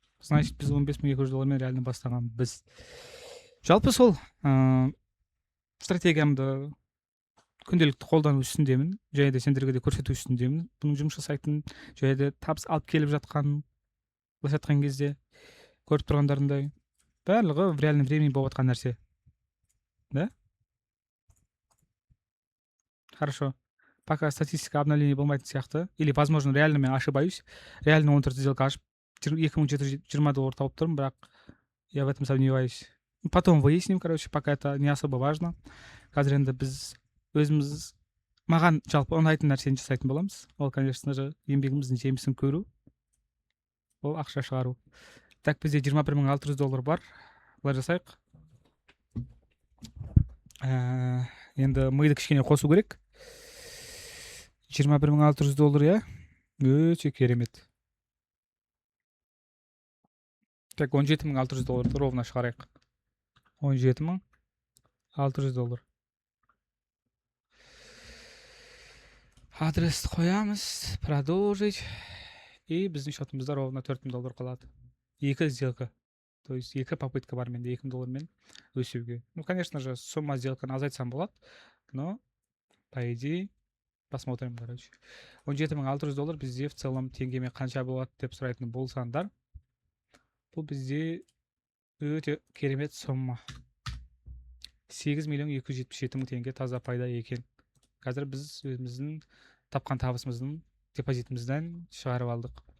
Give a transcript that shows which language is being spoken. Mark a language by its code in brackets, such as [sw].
[kk] Значит, біз $15,200 реально бастағанбыз. Жалпы сол стратегиямды күнделікті қолдану үстіндемін, және де сендерге де көрсету үстіндемін. Бұның жұмыс жасайтын, және де табыс алып келіп жатқанын былайша айтқан кезде көріп тұрғандарындай барлығы [ru] в реальном времени [kk] болып жатқан нәрсе. [ru] Да? Хорошо. Пока статистика обновление [kk] болмайтын сияқты, [ru] или, возможно, реально мен ошибаюсь. Реально 14 сделка [kk] ашып, $2720 тауып тұрмын, бірақ [ru] я в этом сомневаюсь. Потом выясним, короче, пока это не особо важно. [kk] Қазір енді біз өзіміз маған жалпы ұнайтын нәрсені жасайтын боламыз. Ол, [ru] конечно же, [kk] еңбегіміздің жемісін көру, ол ақша шығару. Так, бізде $21,600 бар. Былай жасайық. Енді миды кішкене қосу керек. $21,600, иә? Өте керемет. Так, $17,600 ровно шығарайық. $17,600. Адресті қоямыз, [ru] продолжить. [kk] И біздің счетымызда ровно $4,000 қалады. 2 сделка. [ru] То есть 2 попытка [kk] бар менде $2,000 өсуге. [ru] Ну, конечно же, сумма [kk] сделканы азайтсам болады, [ru] но по идее посмотрим, короче. [kk] $17,600 бізде [ru] в целом [kk] теңгеме қанша болады деп сұрайтын болсаңдар, бұл бізде өте керемет сумма. $8,277,000 теңге таза пайда екен. Қазір біз өзіміздің тапқан табысымыздың депозитімізден шығарып алдық.